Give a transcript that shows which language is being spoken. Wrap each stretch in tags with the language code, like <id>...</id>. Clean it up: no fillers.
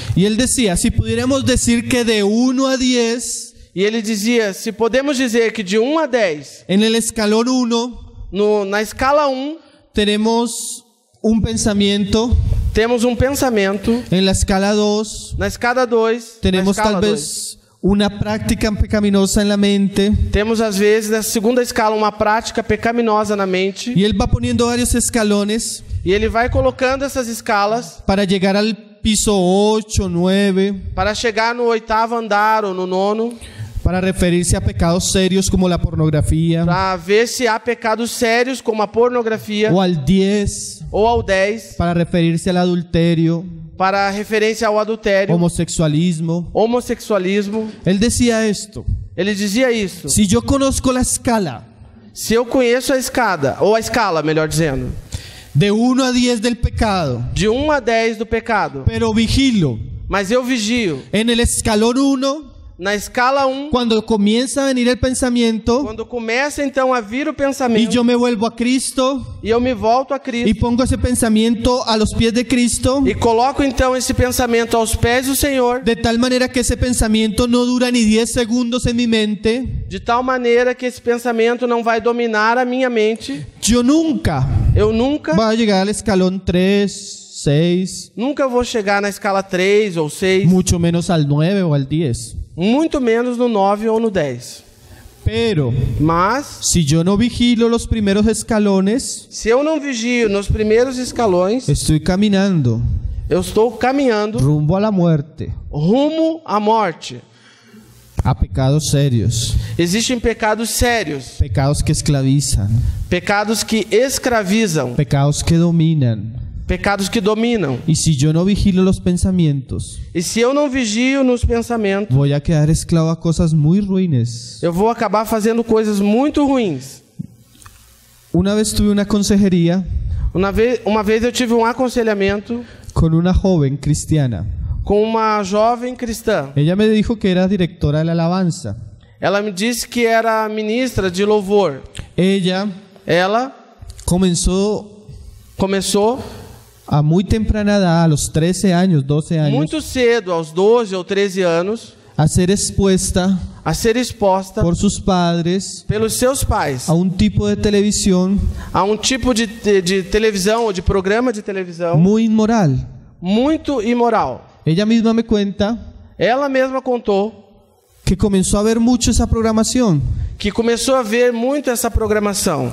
<es>Y él decía, si pudiéramos decir que de 1 a 10,</es> <pt>E ele dizia, se podemos dizer que de 1 a 10,</pt> <es>en el escalón 1</es> <pt>na escala 1,</pt> <es>tenemos un pensamiento,</es> <pt>temos um pensamento.</pt> <es>en la escala 2</es> <pt>Na escala 2,</pt> <es>tenemos tal vez una práctica pecaminosa en la mente.</es> <pt>temos às vezes na segunda escala uma prática pecaminosa na mente.</pt> <es>Y él va poniendo varios escalones</es> <pt>E ele vai colocando essas escalas</pt> <es>para llegar al piso 8, 9,</es> <pt>para chegar no 8º andar ou no 9º,</pt> <es>para referirse a pecados serios como la pornografía,</es> <pt>para ver se há pecados sérios como a pornografia,</pt> <es>o al 10,</es> <pt>ou ao 10,</pt> <es>para referirse al adulterio,</es> <pt>para referência ao adultério,</pt> <es>homosexualismo.</es> <pt>homossexualismo.</pt> <es>Él decía esto:</es> <pt>Ele dizia isso.</pt> <es>si yo conozco la escala</es> <pt>Se eu conheço a escada, ou a escala, melhor dizendo,</pt> <es>de 1 a 10 del pecado,</es> <pt>de 1 a 10 do pecado,</pt> <es>pero vigilo</es> <pt>mas eu vigio</pt> <es>en el escalón 1,</es> <pt>na escala 1,</pt> <es>cuando comienza a venir el pensamiento</es> <pt>quando começa então a vir o</pt> <es>y</es> <pt>pensamento,</pt> <es>yo me vuelvo a Cristo</es> <pt>e eu me volto a</pt> <es>y</es> <pt>Cristo,</pt> <es>pongo ese pensamiento a los pies de Cristo,</es> <pt>e coloco então esse pensamento aos pés do Senhor,</pt> <es>de tal manera que ese pensamiento no dura ni 10 segundos en mi mente,</es> <pt>de tal maneira que esse pensamento não vai dominar a minha mente,</pt> <es>yo nunca</es> <pt>eu nunca</pt> <es>voy a llegar al escalón 3, 6,</es> <pt>vou chegar na escala 3 ou 6,</pt> <es>mucho menos al 9 o al 10.</es> <pt>muito menos no 9 ou no 10.</pt> <es>Pero</es> <pt>Mas,</pt> <es>si yo no vigilo los primeros escalones,</es> <pt>se eu não vigio nos primeiros escalões,</pt> <es>estoy caminando</es> <pt>eu estou caminhando</pt> <es>rumbo a la muerte,</es> <pt>rumo à morte.</pt> <es>a pecados serios,</es> <pt>Existem pecados sérios,</pt> <es>pecados que esclavizan,</es> <pt>pecados que escravizam,</pt> <es>pecados que dominan.</es> <pt>pecados que dominam.</pt> <es>Y si yo no vigilo los pensamientos,</es> <pt>E se eu não vigio nos pensamentos,</pt> <es>voy a quedar esclavo a cosas muy ruines.</es> <pt>eu vou acabar fazendo coisas muito ruins.</pt> <es>Una vez tuve una consejería</es> <pt>Uma vez eu tive um aconselhamento</pt> <es>con una joven cristiana.</es> <pt>com uma jovem cristã.</pt> <es>Ella me dijo que era directora de la alabanza.</es> <pt>Ela me disse que era ministra de louvor.</pt> <es>Ella</es> <pt>Ela começou</pt> <es>a muy temprana edad, a los 13 años, 12 años,</es> <pt>muito cedo, aos 12 ou 13 anos,</pt> <es>a ser expuesta</es> <pt>a ser exposta</pt> <es>por sus padres</es> <pt>pelos seus pais</pt> <es>a un tipo de televisión</es> <pt>a um tipo de televisão ou de programa de televisão</pt> <es>muy inmoral.</es> <pt>muito imoral.</pt> <es>Ella misma me cuenta</es> <pt>Ela mesma contou</pt> <es>que comenzó a ver mucho esa programación</es> <pt>que começou a ver muito essa programação</pt>